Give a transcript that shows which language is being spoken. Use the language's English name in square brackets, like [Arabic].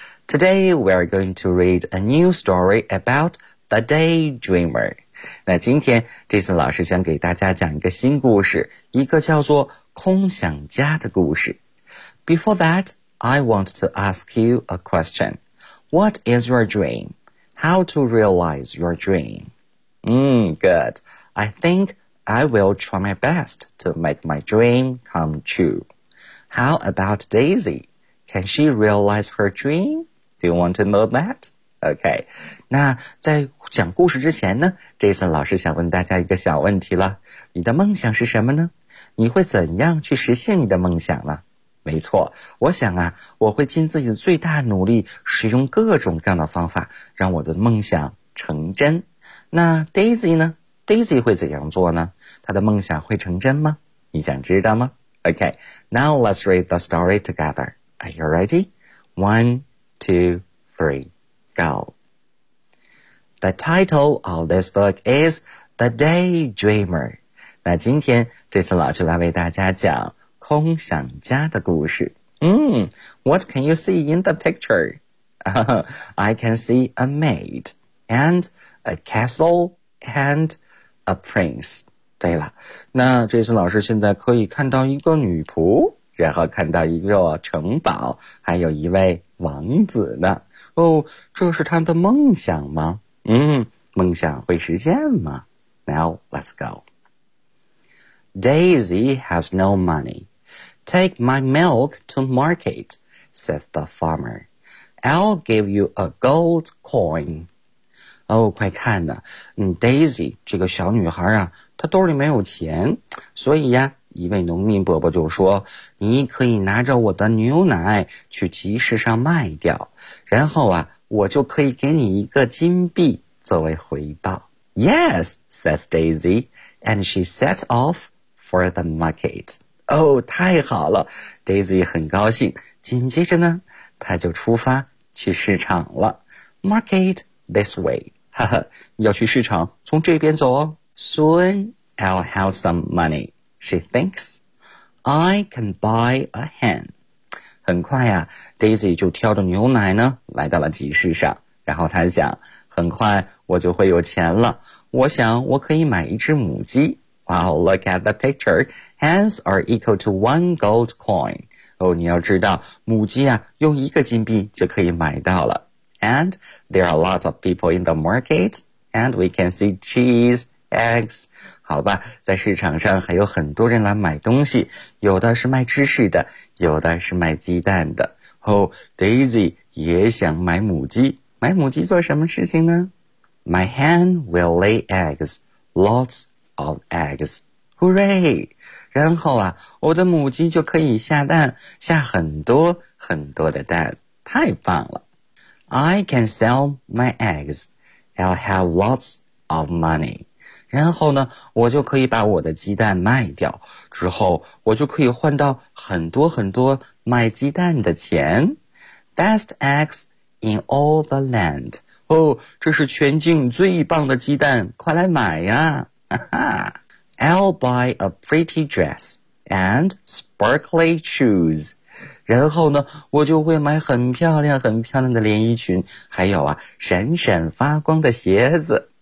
[English] Today, we are going to read a new story about the daydreamer. [Chinese] 那今天 Jason 老师想给大家讲一个新故事，一个叫做空想家的故事。 [English] Before that, I want to ask you a question. What is your dream? How to realize your dream? Good. I think I will try my best to make my dream come true. How about Daisy? Can she realize her dream? Do you want to know that? Okay. [Chinese] 那在讲故事之前呢， Jason 老师想问大家一个小问题了。你的梦想是什么呢？你会怎样去实现你的梦想呢？没错，我想啊，我会尽自己的最大努力，使用各种各样的方法，让我的梦想成真。那 Daisy 呢？Daisy 会怎样做呢？她的梦想会成真吗？你想知道吗？Okay. [English] Now let's read the story together. Are you ready? One, two, three, go. The title of this book is The Daydreamer. [Chinese] 那今天这次老师来为大家讲空想家的故事。 [English] What can you see in the picture? I can see a maid and a castle and a prince. [Chinese] 对了，那这次老师现在可以看到一个女仆，然后看到一座城堡，还有一位王子呢。哦，这是他的梦想吗？嗯，梦想会实现吗？ [English] Now let's go. Daisy has no money. Take my milk to market, says the farmer. I'll give you a gold coin. [Chinese] 哦，快看呐，Daisy 这个小女孩啊，她兜里没有钱，所以呀，一位农民伯伯就说，你可以拿着我的牛奶去集市上卖掉，然后啊，我就可以给你一个金币作为回报。 [English] Yes, says Daisy, and she sets off for the market. [Chinese] 哦，太好了， Daisy 很高兴，紧接着呢，她就出发去市场了。 [English] Market this way. [Chinese] 哈哈，要去市场，从这边走哦。 [English] Soon, I'll have some money. She thinks, I can buy a hen. [Chinese] 很快啊， Daisy 就挑着牛奶呢，来到了集市上。然后她想，很快我就会有钱了。我想我可以买一只母鸡。 [English] Wow, look at the picture. Hens are equal to one gold coin. [Chinese] 哦，你要知道，母鸡啊，用一个金币就可以买到了。 [English] And there are lots of people in the market, and we can see cheese, eggs. [Chinese] 好吧，在市场上还有很多人来买东西，有的是卖芝士的，有的是卖鸡蛋的。 Oh, Daisy 也想买母鸡，买母鸡做什么事情呢？ [English] My hen will lay eggs, lots of eggs. Hooray! [Chinese] 然后啊，我的母鸡就可以下蛋，下很多很多的蛋，太棒了。 [English] I can sell my eggs, I'll have lots of money. [Chinese] 然后呢，我就可以把我的鸡蛋卖掉，之后我就可以换到很多很多卖鸡蛋的钱。 [English] Best eggs in all the land. [Chinese] 哦，这是全境最棒的鸡蛋，快来买呀！哈哈。 [English] I'll buy a pretty dress and sparkly shoes. [Chinese] 然后呢，我就会买很漂亮很漂亮的连衣裙，还有啊，闪闪发光的鞋子。